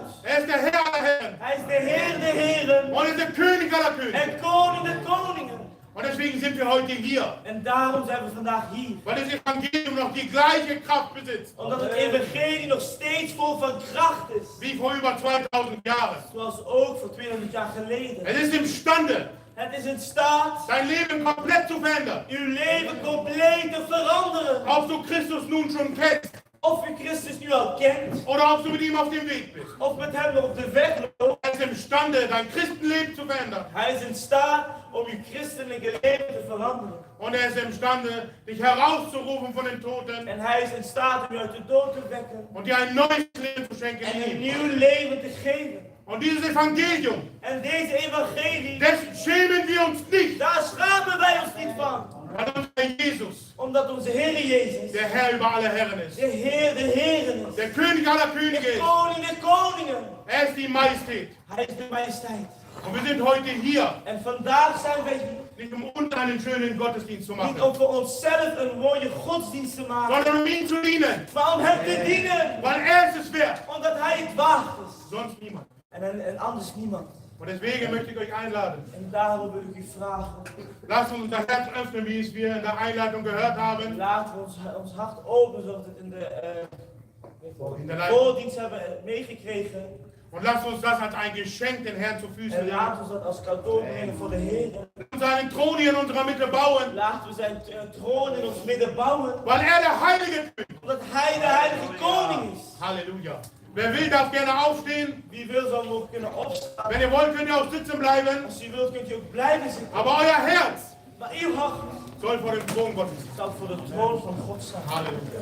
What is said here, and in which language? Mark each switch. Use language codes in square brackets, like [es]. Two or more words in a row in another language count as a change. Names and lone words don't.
[de] Er ist der Herr aller Herren [nl] Hij is de Heer der Heren. [de] und er ist der König aller Könige. [nl] En koning der koningen. [de] Und deswegen sind wir heute hier, [nl] En daarom zijn we vandaag hier. [de] weil das Evangelium noch die gleiche Kraft besitzt, [nl] Omdat het evangelie nog steeds vol van kracht is. [de] wie vor über 2000 Jahren. [nl] Zoals ook voor 200 jaar geleden. [de] Es ist imstande, [nl] Het is in staat [de] dein Leben komplett zu verändern. [nl] uw leven compleet te veranderen. [de] Ob du Christus nun schon kennst [nl] Of u Christus nu al kent. [de] oder ob du mit ihm auf dem Weg bist. [nl] Of met hem nog op de weg loopt. [de] Er ist imstande, dein Christenleben zu verändern. [nl] Hij is in staat om uw christelijke leven te veranderen. [de] Und er ist imstande, dich herauszurufen von den Toten [nl] En hij is in staat om u uit de dood te wekken. [de] und dir ein neues Leben zu schenken [nl] En in een [de] ihm. [nl] nieuw leven te geven. [de] Und dieses Evangelium, [nl] En deze evangelie, [de] dessen schämen wir uns nicht, [nl] daar schamen wij ons niet van. [de] weil unser Jesus [nl] Omdat onze Heer Jezus [de] der Herr über alle Herren ist. [nl] de Heer der Heren is. [de] Der König aller Könige [nl] De [de] ist. [nl] koning der koningen. [de] Er ist die Majestät. [nl] Hij is de majesteit. [de] Und wir sind heute hier, [nl] En vandaag zijn wij hier. [de] nicht um uns einen schönen Gottesdienst zu [nl] Niet [de] machen, [nl] om voor onszelf een mooie godsdienst te maken. [de] sondern um ihm zu dienen. [nl] Maar om hem te dienen. [de] Weil er ist es wert. [nl] Omdat hij het waard is. [de] Sonst niemand. [nl] En anders niemand. [de] Und deswegen möchte ich euch einladen. [nl] En daarom wil ik u vragen. [de] Lasst uns unser Herz öffnen, wie es wir in der Einleitung gehört haben. [nl] Laten we ons hart open zoals we het in de [de] In der Leitung. [nl] voordienst hebben meegekregen. [de] Und lass uns das als ein Geschenk den Herrn zu Füßen [nl] En [de] legen. [nl] laat ons dat als cadeau brengen voor de Heer. [de] Und seinen Thron hier in unserer Mitte bauen, [nl] Laat we zijn troon in ons midden bouwen. [de] weil er der Heilige ist. [nl] Omdat Hij de heilige koning is. [de] Halleluja. Wer will, darf gerne aufstehen. [nl] Wie wil zal nog kunnen opstaan. [de] Wenn ihr wollt, könnt ihr auch sitzen bleiben. [nl] Als u wilt kunt u ook blijven zitten. [de] Aber euer Herz [nl] Maar uw hart [de] soll vor dem Thron Gottes sein. [nl] zal voor de troon van God staan. Halleluja.